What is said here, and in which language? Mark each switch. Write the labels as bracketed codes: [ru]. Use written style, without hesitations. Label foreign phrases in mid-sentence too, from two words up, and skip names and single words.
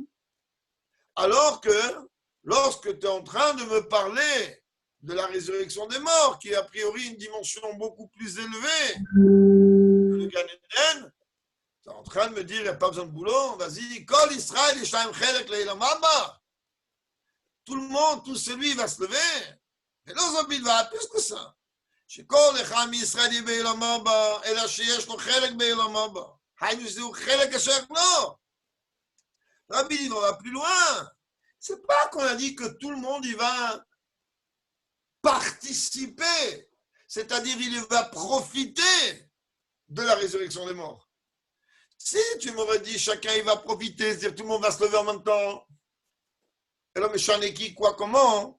[fr] Alors que, lorsque tu es en train de me parler de la résurrection des morts, qui est a priori une dimension beaucoup plus élevée que le Gan Eden, tu es en train de me dire, il n'y a pas besoin de boulot, vas-y, [he] כל ישראל, [fr] tout le monde, tout celui va se lever. Et l'Ozobit va plus que ça. [he] שכל אחד מישראל בעולם הבא, אלא שיש לו חלק בעולם הבא. היינו זהו חלק אשר לא. Rabbi, [fr] il va plus loin. C'est pas qu'on a dit que tout le monde il va participer, c'est-à-dire il va profiter de la résurrection des morts. Si tu m'aurais dit chacun il va profiter, c'est-à-dire tout le monde va se lever en même temps, et là, mais j'en ai qui, quoi, comment?